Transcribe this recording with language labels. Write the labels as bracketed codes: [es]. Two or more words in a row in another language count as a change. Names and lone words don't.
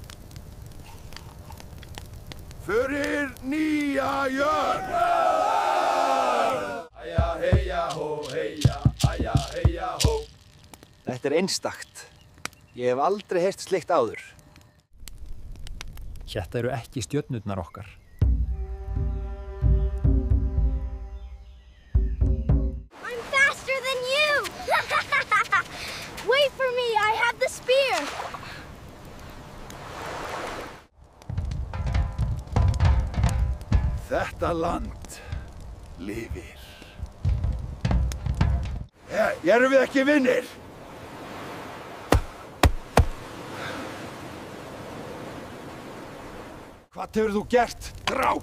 [is] Fyrir nýja jörn! Æja, heia, hó, heia, æja, heia, hó. Þetta er einstakt. Ég hef aldrei heyrt slikt áður. Þetta eru ekki stjörnurnar okkar. [en] I'm faster than you! Wait for me, I have the spear! [is] Þetta land lifir. Erum við ekki vinnir? Hvað hefur þú gert, dráp?